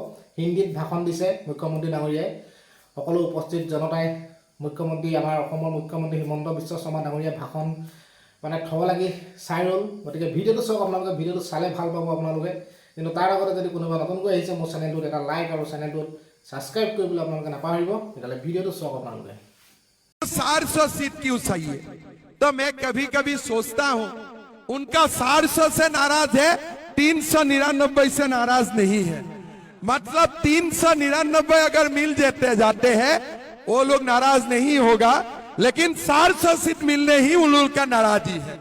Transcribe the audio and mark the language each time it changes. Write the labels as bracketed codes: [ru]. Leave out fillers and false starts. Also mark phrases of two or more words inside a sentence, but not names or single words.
[as] হিন্দীত ভাষণ দিছে মুখ্যমন্ত্ৰী ডাঙৰীয়াই। সকলো উপস্থিত জনতাই আমাৰ অসমৰ মুখ্যমন্ত্ৰী হিমন্ত বিশ্ব শৰ্মা ডাঙৰীয়াৰ ভাষণ মানে থব লাগি চাই ৰ'ল। গতিকে ভিডিঅ'টো চাওক, আপোনালোকে ভিডিঅ'টো চালে ভাল পাব আপোনালোকে। কিন্তু তাৰ আগতে যদি কোনোবা নতুনকৈ আহিছে মোৰ চেনেলটোত এটা লাইক আৰু চেনেলটোত ছাবস্ক্ৰাইব কৰিবলৈ আপোনালোকে নাপাহৰিব। তেতিয়াহ'লে ভিডিঅ'টো চাওক আপোনালোকে। [hi] 400 सीट क्यों चाहिए? तो मैं कभी कभी सोचता हूं उनका 400 से नाराज है, 399 से नाराज नहीं है। मतलब 399 अगर मिल जाते हैं वो लोग नाराज नहीं होगा, लेकिन 400 सीट मिलने ही उन लोग का नाराजी है।